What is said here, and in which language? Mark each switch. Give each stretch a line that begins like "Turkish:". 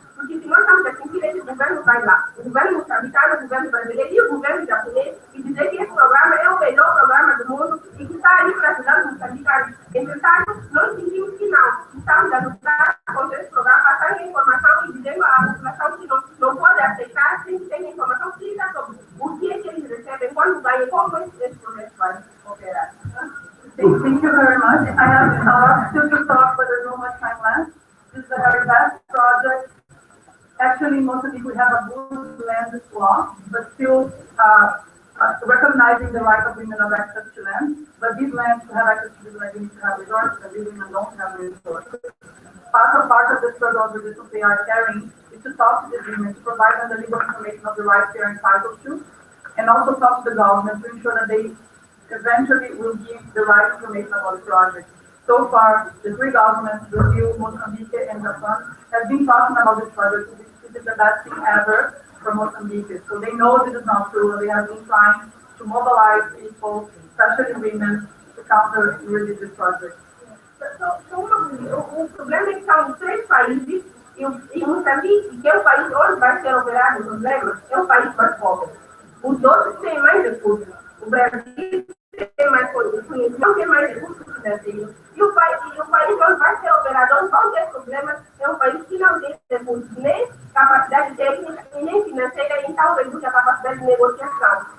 Portuguese: Porque se nós estamos a sentir, esse governo vai lá, o governo moçambicano, o governo brasileiro e o governo japonês, e dizer que esse programa é o melhor programa do mundo e que está aí para ajudar os moçambicanos. Entretanto, nós sentimos que não. Estamos a lutar contra esse programa, passando a informação e dizendo à população que não pode aceitar sem que tenha informação clara sobre o que é que eles recebem, quando vai e como esse projeto vai operar.
English: Thank you very much. I have a lot still to talk, but there's no much time left. This is a very vast project. Actually, in Mozambique, we have a good land law, but still recognizing the right of women of access to land. But these lands, to have access to these lands, you need to have resources, and these women don't have resources. Part of the struggle of resistance they are carrying is to talk to these women, to provide them the legal information of the rights they are entitled to, and also talk to the government to ensure that they eventually will give the right information about the project. So far, the three governments, Brazil, Mozambique, and Japan, have been talking about this project. This is the best thing ever for Mozambique. So they know this is not true, and they have been trying to mobilize people, especially women, to counter really this project.
Portuguese: O problema é que são três países, e Moçambique, que é o país onde vai ser operado o problema, é o país mais pobre. Os outros têm mais recursos. O Brasil tem mais conhecimento, não tem mais recursos financeiros. E o país onde vai ser operado, onde vão ter problemas, é um país que não tem recursos, nem capacidade técnica e nem financeira, e então reduz a capacidade de negociação.